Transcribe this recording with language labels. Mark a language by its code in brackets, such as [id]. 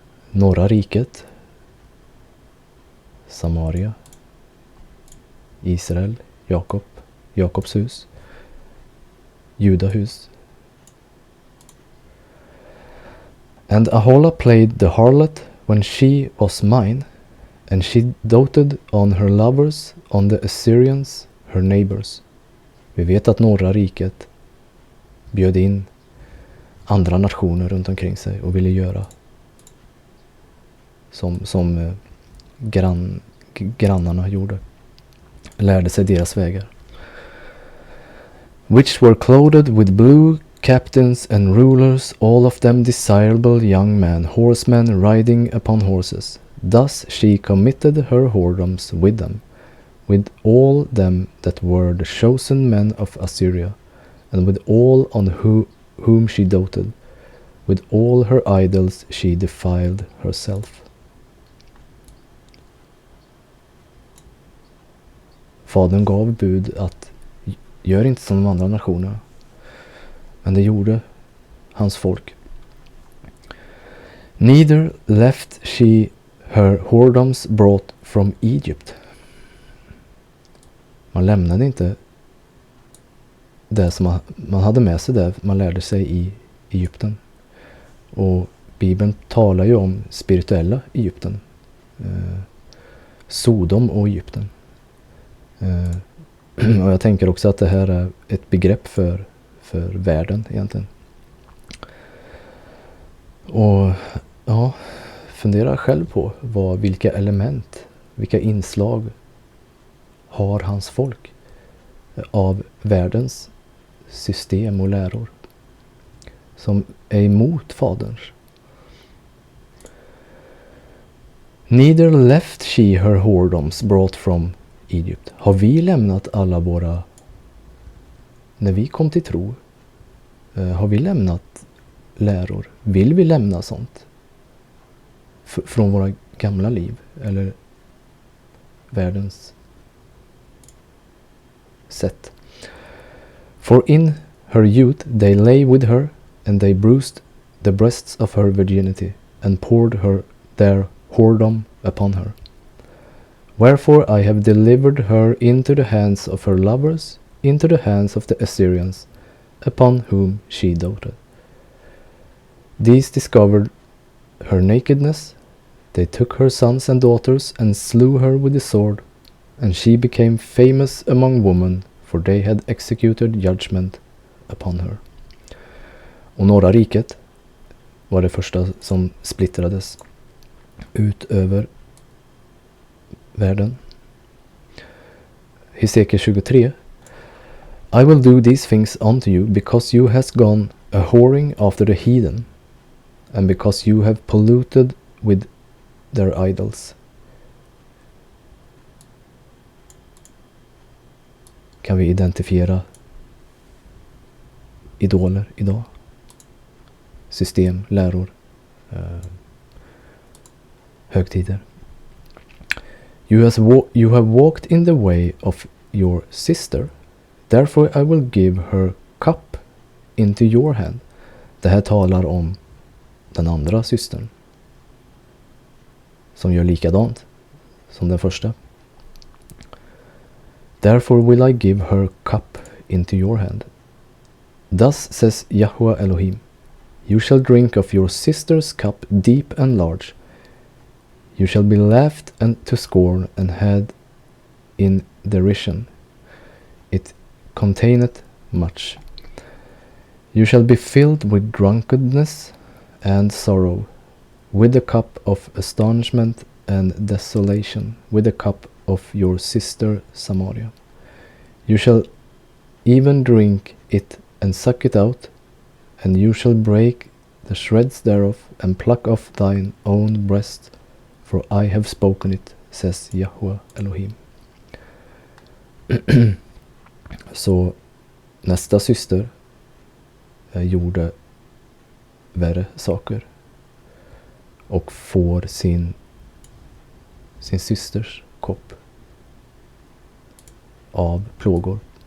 [sv] Norra riket, Samaria, Israel, Jakobs hus, Judahus. [en] And Ahola played the harlot when she was mine, and she doted on her lovers, on the Assyrians, her neighbors. [sv] Vi vet att norra riket bjöd in andra nationer runt omkring sig och ville göra som grannarna gjorde. Lärde sig deras vägar. [en] Which were clothed with blue, captains and rulers, all of them desirable young men, horsemen riding upon horses. Thus she committed her whoredoms with them, with all them that were the chosen men of Assyria, and with all on whom she doted. With all her idols she defiled herself. [sv] Fadern gav bud att gör inte som de andra nationerna. Men det gjorde hans folk. [en] Neither left she her whoredoms brought from Egypt. [sv] Man lämnade inte det som man hade med sig där man lärde sig i Egypten. Och Bibeln talar ju om spirituella Egypten. Sodom och Egypten. Och jag tänker också att det här är ett begrepp för världen egentligen. Och ja, fundera själv på vilka element, vilka inslag har hans folk av världens system och läror som är emot faderns. [en] Neither left she her whoredoms brought from Egypt. [sv] Har vi lämnat alla våra, när vi kom till tro, har vi lämnat läror? Vill vi lämna sånt från våra gamla liv eller världens sätt? [en] For in her youth they lay with her, and they bruised the breasts of her virginity, and poured their whoredom upon her. Wherefore I have delivered her into the hands of her lovers, into the hands of the Assyrians, upon whom she doted. These discovered her nakedness. They took her sons and daughters and slew her with the sword, and she became famous among women, for they had executed judgment upon her. [sv] Och norra riket var det första som splittrades ut över världen. Hesekiel 23. [en] I will do these things unto you, because you has gone a whoring after the heathen, and because you have polluted with their idols. [sv] Kan vi identifiera idoler idag? System, läror, högtider. [en] You have walked in the way of your sister, therefore I will give her cup into your hand. [sv] Det här talar om den andra systern som gör likadant som den första. [en] Therefore will I give her cup into your hand. Thus says Yahweh Elohim, you shall drink of your sister's cup deep and large. You shall be laughed and to scorn and had in derision. It containeth much. You shall be filled with drunkenness and sorrow, with the cup of astonishment and desolation, with the cup of your sister Samaria. You shall even drink it and suck it out, and you shall break the shreds thereof and pluck off thine own breast, for I have spoken it, says Yahweh Elohim. [sv] Så nästa syster gjorde värre saker och får sin systers kopp av plågor.